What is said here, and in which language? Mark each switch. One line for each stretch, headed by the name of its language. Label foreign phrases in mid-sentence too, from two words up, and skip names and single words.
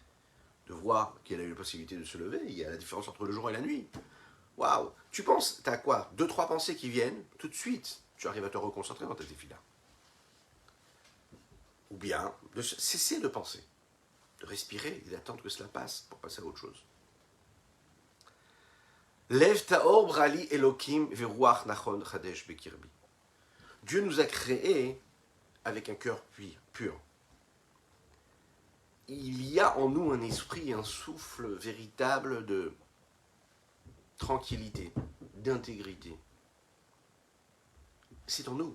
French: De voir qu'il a eu la possibilité de se lever. Il y a la différence entre le jour et la nuit. Waouh! Tu penses, tu as quoi? 2-3 pensées qui viennent, tout de suite, tu arrives à te reconcentrer dans tes défis-là. Ou bien, de cesser de penser. De respirer et d'attendre que cela passe pour passer à autre chose.
Hebrew: לב טהור ברא לי אלהים ורוח נכון חדש בקרבי.
French: Dieu nous a créés avec un cœur pur. Il y a en nous un esprit, un souffle véritable de tranquillité, d'intégrité. C'est en nous.